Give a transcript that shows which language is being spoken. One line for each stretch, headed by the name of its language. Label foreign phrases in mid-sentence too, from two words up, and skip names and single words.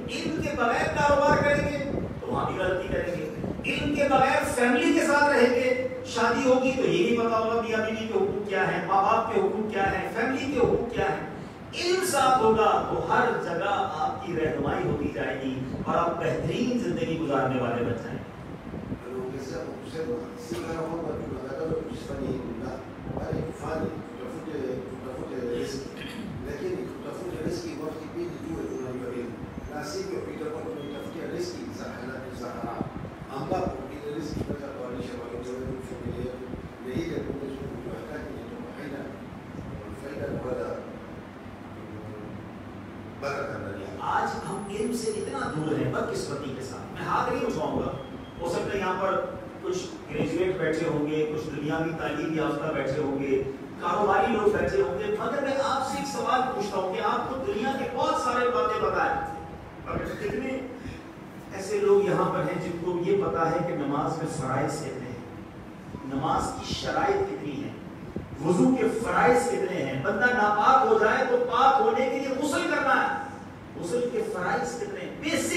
Hindi: इल्म के बगैर कारोबार करेंगे तो वहां भी गलती करेंगे। इल्म के बगैर फैमिली के साथ रहेंगे, शादी होगी तो ये नहीं पता होगा मियां बीवी के हुकूक क्या है, माँ बाप के हुकूक क्या है, फैमिली के हुकूक क्या है। इल्म साथ होगा तो हर जगह आपकी रहनुमाई होती जाएगी और आप बेहतरीन जिंदगी गुजारने वाले बन जाएंगे।
Swahili: anaongezea kwa kusema si kana kwamba tunakataza tusifanye hivyo, na bali tufanye, tutafute riziki, lakini tutafute riziki kwa kipindi tuwe tunajua hilo, na sivyo itakuwa tunatafutia riziki za halali za haramu, ambapo ile riziki inaweza kuwalisha watoto wetu, familia yetu, na ile Mwenyezi Mungu tunahitaji inatoka haina faida wala baraka ndani yake.
Hindi: आज हम इल्म से इतना दूर हैं बदकिस्मती के साथ। मैं हाथ नहीं उठाऊंगा, हो सकता है यहाँ पर कुछ ग्रेजुएट बैठे होंगे, कुछ दुनिया की तालीम याफ्ता बैठे होंगे, कारोबारी लोग बैठे होंगे, मगर मैं आपसे एक सवाल पूछता हूँ कि आपको दुनिया के बहुत सारे बातें बताए, मगर कितने ऐसे लोग यहाँ पर हैं जिनको ये पता है कि नमाज में फराइज कितने हैं, नमाज की शराइत कितनी है, वुजू के फराइज कितने हैं, बंदा नापाक हो जाए तो पाक होने के लिए गुस्ल करना है, गुस्ल के फराइज कितने हैं, बेसिक्स।